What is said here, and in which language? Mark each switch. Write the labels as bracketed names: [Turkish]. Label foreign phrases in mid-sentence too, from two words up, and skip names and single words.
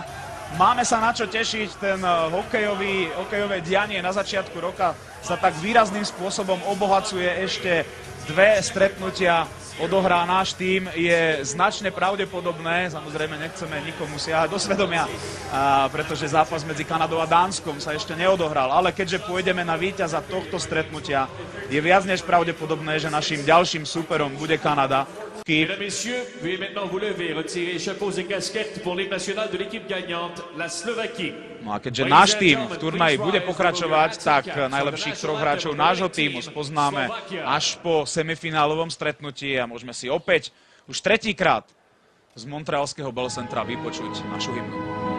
[Slovak] Máme sa na čo tešiť, ten hokejové dianie na začiatku roka sa tak výrazným spôsobom obohacuje, ešte 2 stretnutia odohrá náš tím, je značne pravdepodobné, samozrejme nechceme nikomu siahať do svedomia, pretože zápas medzi Kanadou a Dánskom sa ešte neodohral, ale keďže pôjdeme na víťaza tohto stretnutia, je viac než pravdepodobné, že našim ďalším súperom bude Kanada. [French] Mesdames, messieurs, veuillez maintenant vous lever, retirer les chapeaux et casquettes pour l'équipe nationale de l'équipe gagnante, la Slovaquie. [Slovak] No a keďže náš tím v turnaji bude pokračovať, tak najlepších 3 hráčov nášho tímu spoznáme až po semifinálovom stretnutí a môžeme si opäť už 3. krát z montrealského Bell Centra vypočuť našu hymnu.